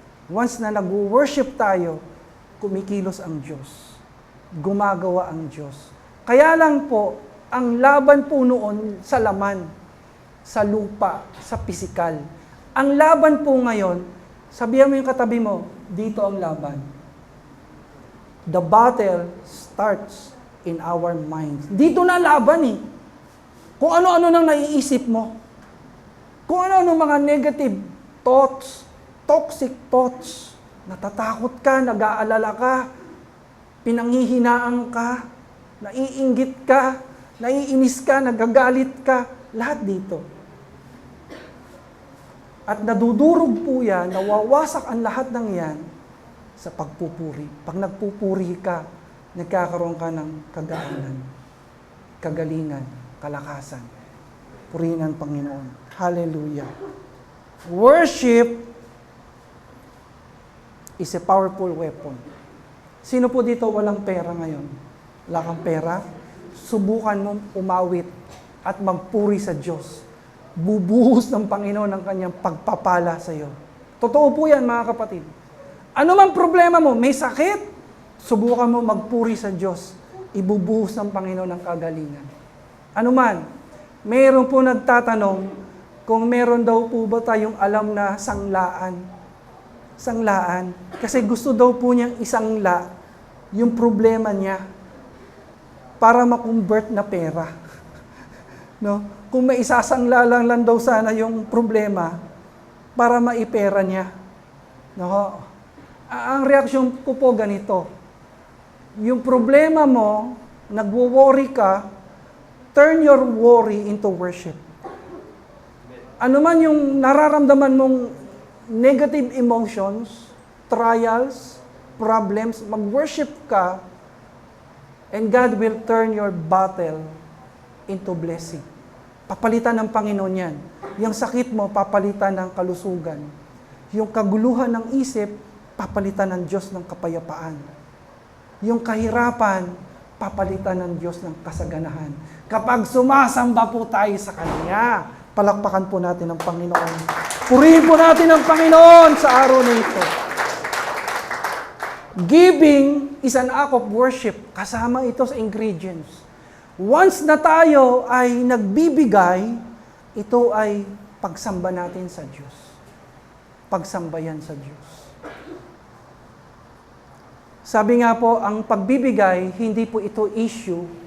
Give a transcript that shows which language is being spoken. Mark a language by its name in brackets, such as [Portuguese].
[Filipino] Once na nag-worship tayo, kumikilos ang Diyos. Gumagawa ang Diyos. Kaya lang po, ang laban po noon sa laman, sa lupa, sa pisikal. Ang laban po ngayon, sabihan mo yung katabi mo, dito ang laban. [English] The battle starts in our minds. [Filipino] Dito na laban eh. Kung ano-ano nang naiisip mo. Kung ano-ano mga [English] negative thoughts, toxic thoughts, [Filipino] natatakot ka, nag-aalala ka, pinanghihinaan ka, naiinggit ka, naiinis ka, nagagalit ka, lahat dito. At nadudurog po yan, nawawasak ang lahat ng yan sa pagpupuri. Pag nagpupuri ka, nagkakaroon ka ng kagaanan, kagalingan, kalakasan. Purihin ang Panginoon. Hallelujah. [English] Worship is a powerful weapon. [Filipino] Sino po dito walang pera ngayon? Wala kang pera? Subukan mo umawit at magpuri sa Diyos. Bubuhos ng Panginoon ang kanyang pagpapala sa iyo. Totoo po yan, mga kapatid. Ano mang problema mo, may sakit, subukan mo magpuri sa Diyos. Ibubuhos ng Panginoon ang kagalingan. Ano man, mayroon po nagtatanong kung meron daw po ba tayong alam na sanglaan. Sanglaan. Kasi gusto daw po niyang isangla yung problema niya para ma-convert na pera. No? Kung may isasangla lang daw sana yung problema para maipera niya. No? Ang reaksyon ko po ganito. Yung problema mo, nagwo-worry ka, [English] turn your worry into worship. [Filipino] Ano man yung nararamdaman mong [English] negative emotions, trials, problems, [Filipino] mag-worship ka, [English] and God will turn your battle into blessing. [Filipino] Papalitan ng Panginoon yan. Yung sakit mo, papalitan ng kalusugan. Yung kaguluhan ng isip, papalitan ng Diyos ng kapayapaan. Yung kahirapan, papalitan ng Diyos ng kasaganahan. Kapag sumasamba po tayo sa Kanya, palakpakan po natin ang Panginoon. Purihin po natin ang Panginoon sa araw na ito. [English] Giving is an act of worship. [Filipino] Kasama ito sa ingredients. Once na tayo ay nagbibigay, ito ay pagsamba natin sa Diyos. Pagsambayan sa Diyos. Sabi nga po, ang pagbibigay, hindi po ito issue.